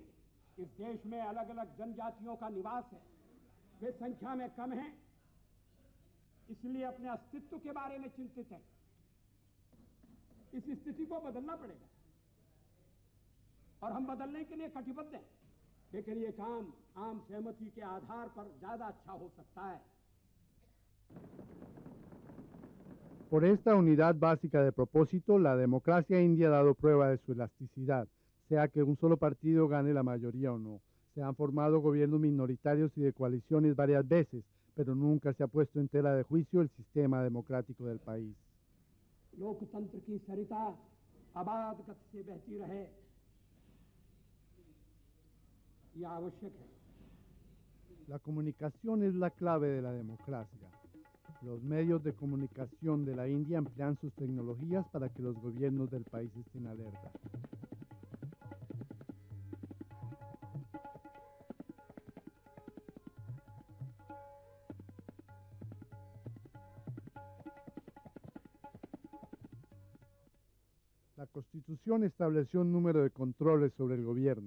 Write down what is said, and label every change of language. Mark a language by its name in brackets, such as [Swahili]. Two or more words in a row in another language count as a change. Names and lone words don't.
[Hindi] इस देश में अलग अलग जनजातियों का निवास है, वे संख्या में कम हैं, इसलिए अपने अस्तित्व के बारे में चिंतित है। इस स्थिति को बदलना पड़ेगा और हम बदलने के लिए कटिबद्ध हैं, लेकिन ये काम आम सहमति के आधार पर ज्यादा अच्छा हो सकता है। [Spanish] Por esta unidad básica de propósito, la democracia india ha dado prueba de su elasticidad, sea que un solo partido gane la mayoría o no. Se han formado gobiernos minoritarios y de coaliciones varias veces, pero nunca se ha puesto en tela de juicio el sistema democrático del país. [Hindi] लोकतंत्र की सरिता आबाद गति से बहती रहे, ये आवश्यक है। [Spanish] La comunicación es la clave de la democracia. Los medios de comunicación de la India emplean sus tecnologías para que los gobiernos del país estén alerta. La Constitución estableció un número de controles sobre el gobierno.